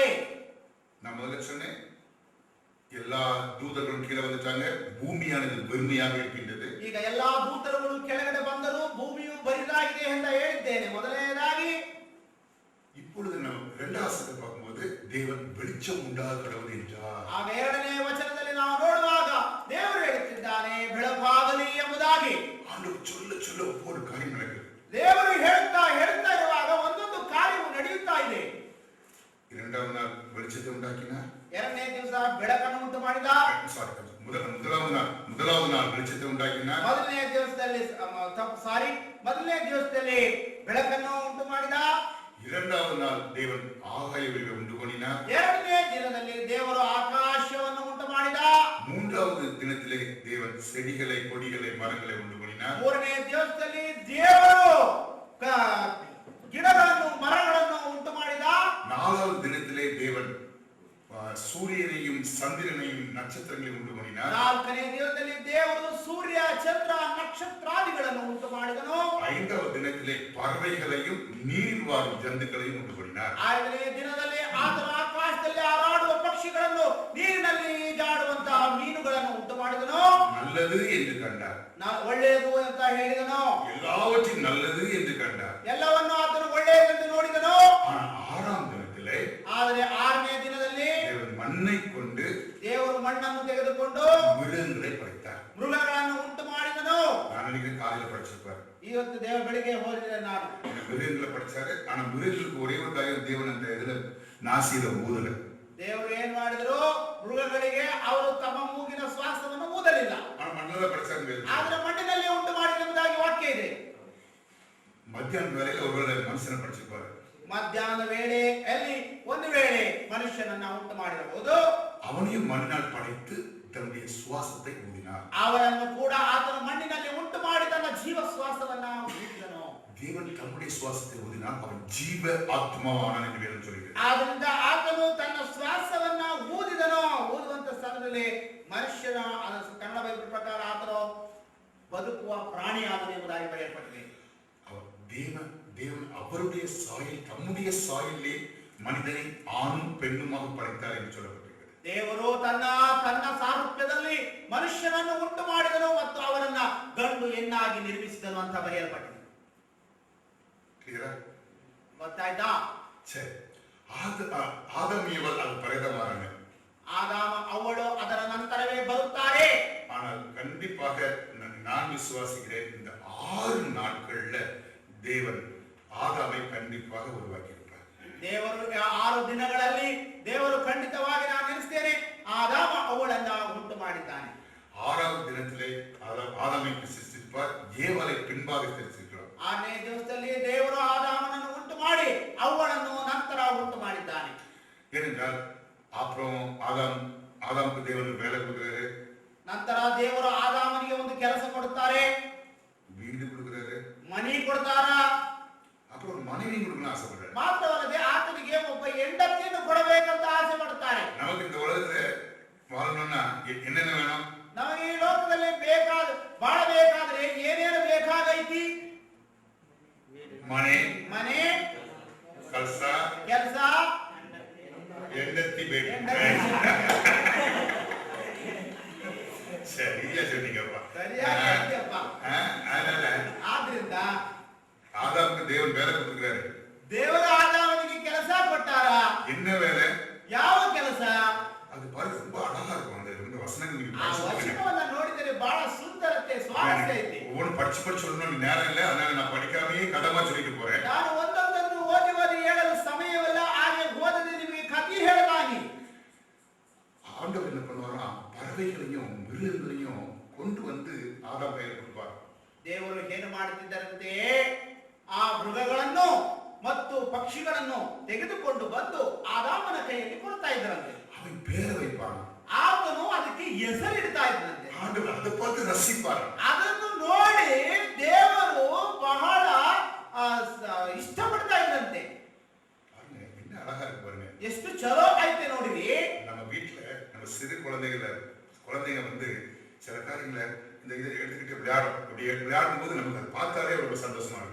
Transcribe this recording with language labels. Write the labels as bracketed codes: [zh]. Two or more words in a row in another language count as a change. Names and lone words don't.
[ta] நான் முதல்ல சொன்னேன், எல்லா தூதர்களும் கீழே வந்துட்டாங்க, பூமியானது வெறுமையாக இருக்கின்றது. [kn] ಈಗ ಎಲ್ಲಾ ದೂತರುಗಳು ಕೆಳಗಡೆ ಬಂದರು, ಭೂಮಿಯು ಬರಿದಾಗಿದೆ ಎಂದು ಹೇಳಿದ್ದೇನೆ ಮೊದಲನೇದಾಗಿ. [ta] இப்பொழுது நாம் 2வது வசனத்தை பார்க்கும்போது தேவன் வெளிச்சம் உண்டாக கடவுள் என்றார். [kn] ಆಗ 2ನೇ ವಚನದಲ್ಲಿ ನಾವು ನೋಡುವಾಗ ದೇವರು ಹೇಳುತ್ತಿದ್ದಾನೆ ಬೆಳಕಾಗಲಿ ಎಂಬುದಾಗಿ. [ta] ஆண்டவர் சொல்ல சொல்ல ஒவ்வொரு காரியம் நடக்குது. [kn] ದೇವರು ಹೇಳ್ತಾ ಇರುವಾಗ ಒಂದೊಂದು ಕಾರ್ಯವು ನಡೆಯುತ್ತಾ ಇದೆ. [ta] 2வது நாள் வெளிச்சத்தை உண்டாக்கினார். [kn] 2ನೇ ದಿವಸ ಬೆಳಕನ್ನು ಉಂಟು ಮಾಡಿದ. [ta] முதலாவது நாள் வெளிச்சத்தை உண்டாக்கினார். [kn] ಮೊದಲನೇ ದಿವಸದಲ್ಲಿ ಬೆಳಕನ್ನು ಉಂಟು ಮಾಡಿದ. [ta] 2வது நாள் தேவன் ஆகாயவெளியை உண்டு பண்ணினார். [kn] 2ನೇ ದಿನದಲ್ಲಿ ದೇವರು ಆಕಾಶವನ್ನು ಉಂಟು ಮಾಡಿದ. [ta] 3வது தினத்திலே தேவன் செடிகளை, கொடிகளை, மரங்களை உண்டு பண்ணினார். [kn] 3ನೇ ದಿವಸದಲ್ಲಿ ದೇವರು ಗಿಡಗಳನ್ನು, ಮರಗಳನ್ನು ಉಂಟು ಮಾಡಿದ. [ta] 4வது தினத்திலே தேவன் சூரியனையும் சந்திரனையும் சூரியனையும் நட்சத்திரங்களையும் உண்டு பண்ணினார். [kn] ನಾಲ್ಕನೇ ದಿನದಲ್ಲಿ ದೇವರು ಸೂರ್ಯ ಚಂದ್ರ ನಕ್ಷತ್ರಾದಿಗಳನ್ನು ಉಂಟು ಮಾಡಿದನು. [ta] ஐந்தாவது தினத்திலே பறவைகளையும் நீரில் வாழும் ஜந்துக்களையும் உண்டு பண்ணினார். [kn] ಐದನೇ ದಿನದಲ್ಲಿ ಆತನು ಆಕಾಶದಲ್ಲಿ ಹಾರಾಡುವ ಪಕ್ಷಿಗಳನ್ನು ನೀರಿನಲ್ಲಿ ಜಾಡುವಂತಹ ಮೀನುಗಳನ್ನು ಉಂಟು ಮಾಡಿದನು. [ta] நல்லது என்று கண்டார். [kn] ಒಳ್ಳೆಯದು ಅಂತ ಹೇಳಿದನು. [ta] எல்லாவற்றையும் நல்லது என்று கண்டார். [kn] ಎಲ್ಲವನ್ನು ಆತನು ಒಳ್ಳೆಯದೆಂದು ನೋಡಿದನು. [ta] ஆறாம் தினத்திலே [kn] ಆದರೆ ಆರನೇ ದಿನದಲ್ಲಿ [ta] தேவன் மண்ணை கொண்டு [kn] ದೇವರು ಮಣ್ಣನ್ನು ತೆಗೆದುಕೊಂಡು [ta] மிருகங்களை படைத்தார். [kn] ಮೃಗಗಳನ್ನು ಉಂಟು ಮಾಡಿದನು. [ta] நான் நினைக்கிறேன் காலையில படிச்சிருப்பாரு. [kn] ಇವತ್ತು ದೇವ ಬೆಳಿಗ್ಗೆ ಹೋದರೆ ನಾನು [ta] மிருகங்களை படிச்சாரு. ஆனா மிருகங்களுக்கு ஒரே ஒரு காரியம் தேவன் அந்த இதுல நாசியில ஊதல. [kn] ದೇವರು ಏನ್ ಮಾಡಿದ್ರು, ಮೃಗಗಳಿಗೆ ಅವರು ತಮ್ಮ ಮೂಗಿನ ಶ್ವಾಸವನ್ನು ಊದಲಿಲ್ಲ. [ta] மண்ணದ படிச்சாங்க. [kn] ಆದ್ರೆ ಮಣ್ಣಿನಲ್ಲಿ ಉಂಟು ಮಾಡಿರುವುದಾಗಿ ವಾಕ್ಯ ಇದೆ. [ta] மத்தியான வேலையில ஒருவேளை மனுஷனை படிச்சிருப்பாரு. [kn] ಮಧ್ಯಾಹ್ನ ವೇಳೆಯಲ್ಲಿ ಒಂದು ವೇಳೆ ಮನುಷ್ಯನನ್ನ ಉಂಟು ಮಾಡಿರಬಹುದು. [ta] அவனையும் மண்ணினால் படைத்து தன்னுடைய சுவாசத்தை ஊதினார். [kn] ಅವರನ್ನು ಕೂಡ ಆತನ ಮಣ್ಣಿನಲ್ಲಿ ಉಂಟು ಮಾಡಿ ತನ್ನ ಜೀವ ಶ್ವಾಸವನ್ನ ಊದಿದನು. [ta] தேவன் தம்முடைய சுவாசத்தை ஊதினார். அவன் ஜீவ ஆத்மாவானான் என்று வேதம் சொல்கிறது. [kn] ಆದ್ದರಿಂದ ಆತನು ತನ್ನ ಶ್ವಾಸವನ್ನ ಊದಿದನು. ಊದುವಂತ ಸ್ಥಳದಲ್ಲಿ ಮನುಷ್ಯನ ಕನ್ನಡ ಬೈಬಲ್ ಪ್ರಕಾರ ಆತನು ಬದುಕುವ ಪ್ರಾಣಿಯಾದನು ಎಂಬುದಾಗಿ ಬರೆಯಲ್ಪಟ್ಟಿದೆ. [ta] தேவன் அவருடைய சாயல், தம்முடைய சாயலிலே மனிதனை ஆணும் பெண்ணுமாக படைத்தார் என்று சொல்லப்பட்டிருக்கிறது. [kn] ದೇವರು ತನ್ನ ಸಾರೂಪ್ಯದಲ್ಲಿ ಮನುಷ್ಯನನ್ನು ಉಂಟು ಮಾಡಿದನು ಮತ್ತು ಅವರನ್ನ ಗಂಡು ಹೆಣ್ಣಾಗಿ ನಿರ್ಮಿಸಿದನು ಅಂತ ಬರೆಯಲ್ಪಟ್ಟಿದೆ. ಕ್ಲಿಯರಾ? ಗೊತ್ತಾಯ್ತಾ? ಸರಿ. [ta] ஆதாம் ஏவாள் அது பரதமாறாங்க. ஆதாம் அவளோ [kn] ಅದರ ನಂತರವೇ ಬರುತ್ತಾರೆ. [ta] ஆனால் கண்டிப்பாக நான் விசுவாசிக்கிறேன், இந்த 6 நாட்கள்ல தேவன் ஆதாமை கண்டிப்பாக உருவாக்கி இருப்பார். [kn] ದೇವರು 6 ದಿನಗಳಲ್ಲಿ ದೇವರು ಖಂಡಿತವಾಗಿ ನಾನು ನೆನೆಸ್ತೇನೆ ಆದಾಮ ಅವಳನ್ನ ಉಂಟು ಮಾಡಿದ್ದಾನೆ. [ta] 6வது தினத்திலே ஆதாமை சிருஷ்டிப்பார், ஏவாளை பின்பாக சிருஷ்டிக்கிறார். [kn] 6ನೇ ದಿವಸದಲ್ಲಿ ದೇವರು ಆದಾಮನನ್ನು ಉಂಟು ಮಾಡಿ ಅವಳನ್ನು ನಂತರ ಉಂಟು ಮಾಡಿದ್ದಾನೆ. [ta] ஏனென்றால் அப்புறம் ஆதாமுக்கு தேவன் வேலை கொடுக்கிறாரு. [kn] ನಂತರ ದೇವರು ಆದಾಮನಿಗೆ ಒಂದು ಕೆಲಸ ಕೊಡುತ್ತಾರೆ, [ta] வீடு கொடுக்கிறாரு, [kn] ಮನೆ ಕೊಡ್ತಾರ, [ta] அப்புறம் ஒரு மனைவி கொடுக்கணும்னு ஆசைப்படுறாரு. [kn] ಮಾತ್ರವಲ್ಲದೆ ಆತನಿಗೆ ಒಬ್ಬ ಹೆಂಡತಿಯನ್ನು ಕೊಡಬೇಕಂತ ಆಸೆ ಪಡುತ್ತಾರೆ. [ta] நமக்கு இந்த உலகத்துல வாழணும்னா என்னென்ன வேணும்? [kn] ನಮಗೆ ಈ ಲೋಕದಲ್ಲಿ ಬಾಳಬೇಕಾದ್ರೆ ಏನೇನು ಬೇಕಾಗೈತಿ? ಮನೆ, ಕೆಲಸ, ಹೆಂಡತಿ ಬೇಕು. [ta] சரியா சொன்னீங்கப்பா. [kn] ಆದ್ರಿಂದ [ta] ஆதாமுக்கு தேவன் வேலை கொடுக்கிறாரு. [kn] ದೇವರು ಆದಾಮನಿಗೆ ಕೆಲಸ ಕೊಟ್ಟಾರ. [ta] என்ன வேலை? [kn] ಯಾವ ಕೆಲಸ? [ta] அது பாரு, ரொம்ப அழகா இருக்கும். அந்த வசனங்கள் [kn] ವಚನವನ್ನ ನೋಡಿದರೆ ಬಹಳ ಸುಂದರತೆ, ಸ್ವಾರಸ್ಯ ಐತಿ. [ta] ஒவ்வொரு படிச்சு சொல்லணும் நேரம் இல்லை, அதனால நான் படிக்காமையே கதமா சொல்லிட்டு போறேன். [kn] ನಾನು ಒಂದೊಂದನ್ನು ಓದಿ ಹೇಳಲು ಸಮಯವಿಲ್ಲ, ಹಾಗೆ ಓದದೆ ನಿಮಗೆ ಕಥೆ ಹೇಳಲಾಗಿ. [ta] ஆண்டவர் என்ன பண்ணுவாரா, பறவைகளையும் மிருகங்களையும் கொண்டு வந்து ஆதாம் கையில் கொடுப்பார். [kn] ದೇವರು ಏನು ಮಾಡುತ್ತಿದ್ದರಂತೆ, ಆ ಮೃಗಗಳನ್ನು ಮತ್ತು ಪಕ್ಷಿಗಳನ್ನು ತೆಗೆದುಕೊಂಡು ಬಂದು ಆದಾಮನ ಕೈಯಲ್ಲಿ ಕೊಡ್ತಾ ಇದ್ದರಂತೆ. [ta] அவன் பேரை வைப்பான். [kn] ಆತನು ಅದಕ್ಕೆ ಹೆಸರಿಡ್ತಾ ಇದ್ದಂತೆ. [ta] ஆண்டவர் அதை பார்த்து ரசிப்பார். [kn] ಅದನ್ನು ನೋಡಿ ದೇವರು ಬಹಳ ಇಷ್ಟಪಡ್ತಾ ಇದ್ದಂತೆ. [ta] என்ன அழகா இருக்கு பாருங்க, [kn] ಎಷ್ಟು ಚಲೋ ಐತೆ ನೋಡಿರಿ. [ta] நம்ம வீட்டுல நம்ம சிறு குழந்தைங்க வந்து சில காரியங்களை இந்த இதை எடுத்துக்கிட்டு விளையாடும் போது நமக்கு அதை பார்த்தாலே ஒரு சந்தோஷமா இருக்கும்.